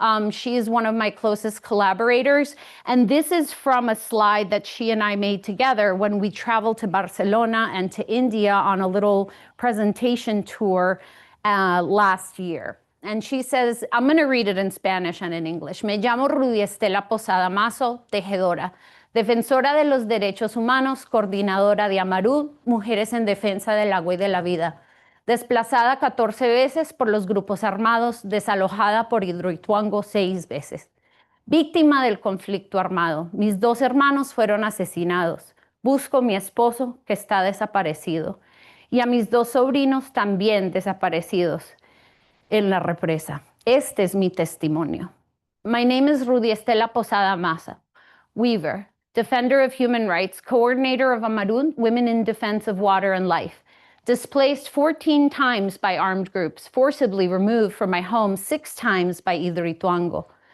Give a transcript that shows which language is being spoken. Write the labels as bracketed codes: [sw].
[en] She is one of my closest collaborators. And this is from a slide that she and I made together when we traveled to Barcelona and to India on a little presentation tour last year. And she says, I'm going to read it in Spanish and in English. [es] Me llamo Rudy Estela Posada Mazo, tejedora, defensora de los derechos humanos, coordinadora de Amarú, Mujeres en Defensa del Agua y de la Vida. Desplazada 14 veces por los grupos armados, desalojada por Hidroituango 6 veces. Víctima del conflicto armado. Mis 2 hermanos fueron asesinados. Busco a mi esposo, que está desaparecido. Y a mis 2 sobrinos también desaparecidos en la represa. Este es mi testimonio. [en] My name is Rudy Estela Posada Maza, weaver, defender of human rights, coordinator of Amarun, Women in Defense of Water and Life, displaced 14 times by armed groups, forcibly removed from my home 6 times by Hidroituango.